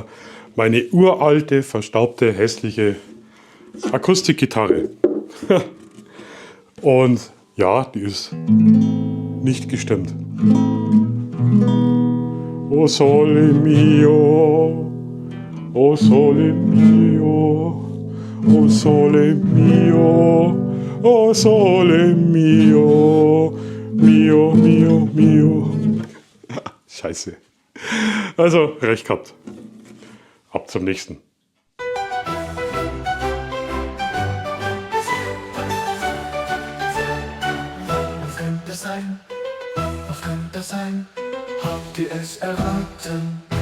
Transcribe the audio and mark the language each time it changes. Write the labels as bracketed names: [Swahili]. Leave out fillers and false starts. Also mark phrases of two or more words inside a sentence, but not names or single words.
[German] Meine uralte, verstaubte, hässliche Akustikgitarre. Und ja, die ist nicht gestimmt. [Italian] O sole mio, o sole mio, o sole mio, o sole mio, mio, mio, mio. [German] Scheiße. Also, recht gehabt. Ab zum nächsten. Was könnte es sein? Was könnte es sein? Habt ihr es erraten?